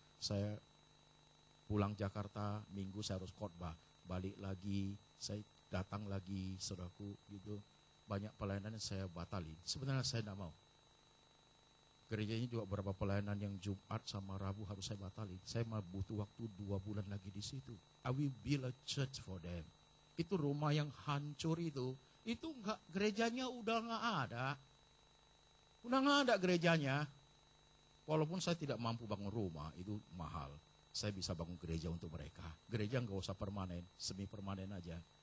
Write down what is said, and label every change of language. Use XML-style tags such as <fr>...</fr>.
<id>Saya pulang Jakarta, minggu saya harus khotbah, balik lagi, saya datang lagi, saudaraku, gitu. Banyak pelayanan yang saya batalin. Sebenarnya saya tidak mau. Gerejanya juga beberapa pelayanan yang Jumat sama Rabu harus saya batalin. Saya butuh waktu 2 bulan lagi di situ.</id> <en>I will build a church for them.</en> <id>Itu rumah yang hancur itu enggak, gerejanya udah nggak ada. Udah nggak ada gerejanya. Walaupun saya tidak mampu bangun rumah, itu mahal. Saya bisa bangun gereja untuk mereka. Gereja nggak usah permanen, semi permanen aja.</id>